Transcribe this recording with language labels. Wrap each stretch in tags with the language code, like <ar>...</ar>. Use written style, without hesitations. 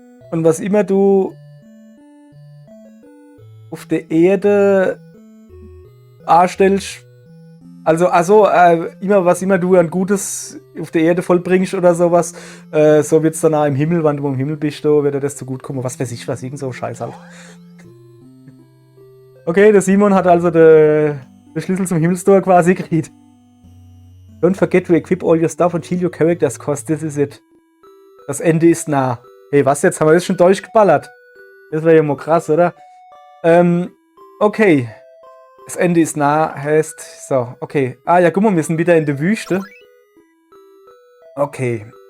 <de>Und was immer du auf der Erde anstellst, was immer du an Gutes auf der Erde vollbringst oder sowas, so wird es dann auch im Himmel, wenn du im Himmel bist, da wird dir das zugutekommen. Was weiß ich, irgend so Scheiß halt. Okay, der Simon hat also den Schlüssel zum Himmelstor quasi gekriegt.</de> <en>Don't forget to equip all your stuff and heal your characters, cause this is it.</en> <de>Das Ende ist nah. Hey, was jetzt? Haben wir das schon durchgeballert? Das wäre ja mal krass, oder? Okay. Das Ende ist nah, heißt... So, okay. Ah, ja, guck mal, wir sind wieder in der Wüste. Okay.</de>